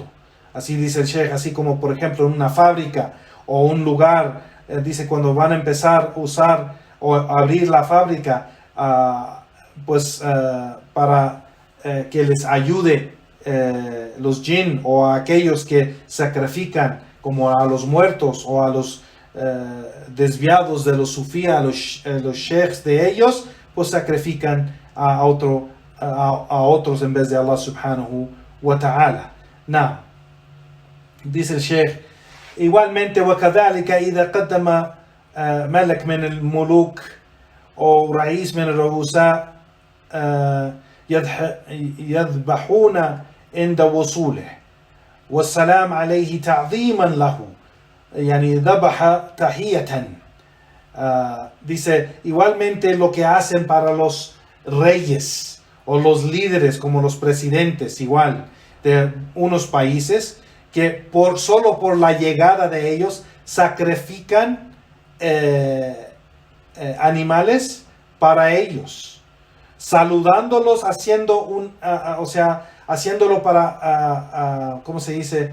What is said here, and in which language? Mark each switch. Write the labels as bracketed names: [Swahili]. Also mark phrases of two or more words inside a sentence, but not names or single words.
[Spanish] Así dice el Sheikh, así como por ejemplo en una fábrica o un lugar, dice cuando van a empezar a usar o abrir la fábrica, para que les ayude los jinn o a aquellos que sacrifican como a los muertos o a los desviados de los sufías, a los sheikhs de ellos, pues sacrifican a otros en vez de Allah [Arabic] سبحانه وتعالى. Now, [Spanish] dice el sheikh, igualmente [Arabic] وكذلك إذا قدم ملك من الملوك أو رئيس من الرؤساء يذبحون عند وصوله والسلام عليه تعظيما له يعني ذبح تحية. [Spanish] Dice igualmente lo que hacen para los reyes o los líderes como los presidentes igual de unos países que solo por la llegada de ellos sacrifican animales para ellos, saludándolos, haciéndolo para, ¿cómo se dice?